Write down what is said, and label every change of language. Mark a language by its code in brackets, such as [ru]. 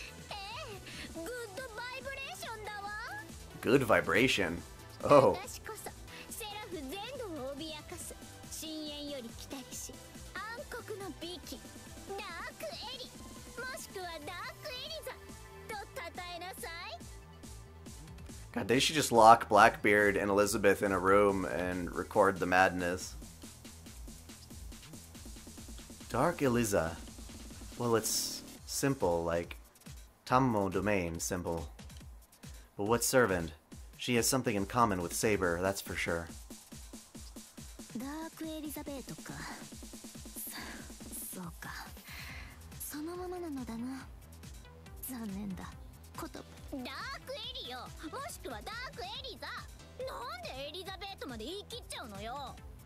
[ja] ええ、グッドバイブレーションだわ。 [en] Good vibration. Oh. [ja] 私こそセラフ全土を脅かす深淵より来た騎士暗黒の美紀ダークエリもしくはダークエリザと称えなさい。 [en] God, they should just lock Blackbeard and Elizabeth in a room and record the madness. Dark Eliza. Well, it's simple, like Tammo domain simple. But what servant? She has something in common with Saber, that's for sure. [ja] ダークエリザベートか。そうか。そのままなのだな。残念だ。ことダークエリよ。もしくはダークエリザ。なんでエリザベートまで言い切っちゃうのよ。